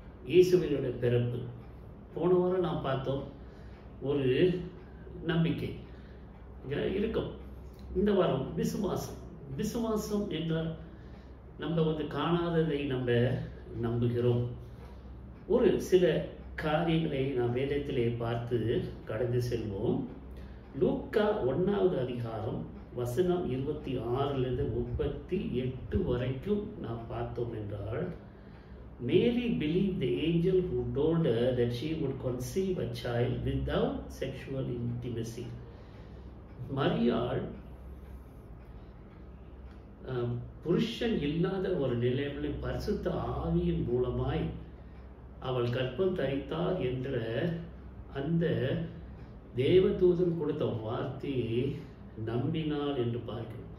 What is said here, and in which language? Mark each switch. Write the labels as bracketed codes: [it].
[ta] இயேசுவினுடைய பிறப்பு. போன வாரம் நாம் பார்த்தோம், ஒரு நம்பிக்கை இருக்கும். இந்த வாரம் விசுவாசம். விசுவாசம் என்றால் நம்ம வந்து காணாததை நம்ம நம்புகிறோம். ஒரு சில காரியங்களை நாம் வேதத்திலே பார்த்து கடந்து செல்வோம். லூக்கா 1வது அதிகாரம் வசனம் 26லிருந்து 38 வரைக்கும் நாம் பார்த்தோம் என்றால், [en] Mary believed the angel who told her that she would conceive a child without sexual intimacy. [ta] மரியாள் புருஷன் இல்லாத ஒரு நிலையில் பரிசுத்த ஆவியின் மூலமாய் அவள் கர்ப்பம் தரித்தார் என்ற அந்த தேவதூதன் கொடுத்த வார்த்தையை நம்பினாள் என்று பார்க்கிறோம்.